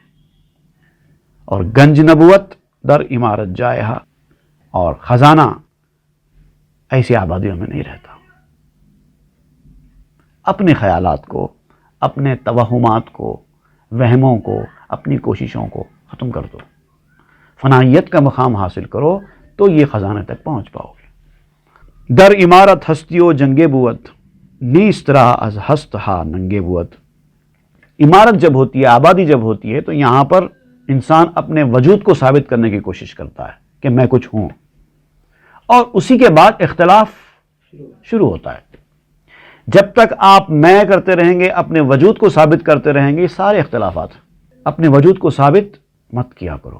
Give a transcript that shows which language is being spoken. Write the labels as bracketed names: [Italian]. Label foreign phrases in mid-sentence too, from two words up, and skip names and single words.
[Urdu] اور [Persian] گنج نبوت در عمارت جائے ہا, [Urdu] اور خزانہ ایسی آبادیوں میں نہیں رہتا. اپنے خیالات کو, اپنے توہمات کو, وہموں کو, اپنی کوششوں کو ختم کر دو, فنائیت کا مقام حاصل کرو, تو یہ خزانے تک پہنچ پاؤ گے. [Persian] در عمارت ہستیو جنگے بوت, نیست را از ہست ہا ننگے بوت. [Urdu] عمارت جب ہوتی ہے، آبادی جب ہوتی ہے، تو یہاں پر انسان اپنے وجود کو ثابت کرنے کی کوشش کرتا ہے کہ میں کچھ ہوں، اور اسی کے بعد اختلاف شروع ہوتا ہے. جب تک آپ میں کرتے رہیں گے، اپنے وجود کو ثابت کرتے رہیں گے، سارے اختلافات، اپنے وجود کو ثابت مت کیا کرو.